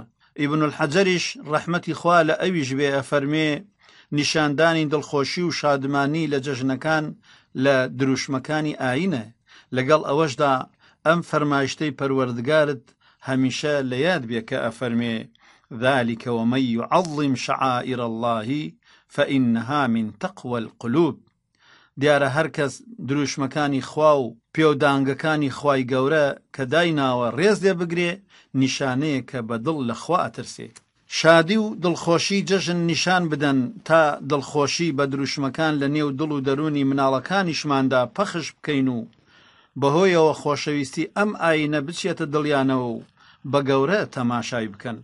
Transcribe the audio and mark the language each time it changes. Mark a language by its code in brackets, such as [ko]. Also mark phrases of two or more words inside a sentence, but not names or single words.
[ckb] ئیبن الحەجەریش ڕەحمەتی خوا لە ئەویش بێ فەرمێ نیشاندانی دڵخۆشی و شادمانی لە جەژنەکان لە دروشمەکانی ئاینە. لەگەڵ ئەوەشدا ئەم فەرمایشتەی پەروەردگارت هەمیشە لە یاد بێ کە ئەفەرمێ [ar] ذلك ومن يعظم شعائر الله فإنها من تقوى القلوب. [ckb] دیارە هەر کەس دروشمەکانی خوا و پێودانگەکانی خوای گەورە کە دایناوە ڕێز لێ بگرێ، نیشانەیە کە بە دڵ لە خوا ئەترسێ. شادی و دڵخۆشی جەژن نیشان بدەن تا دڵخۆشی بە دروشمەکان لە نێو دڵ و دەرونی مناڵەکانیشماندا پەخش بکەین و بەهۆیەوە خۆشەویستی ئەم ئاینە بچێتە دڵیانەوە و بە گەورە تەماشای بکەن.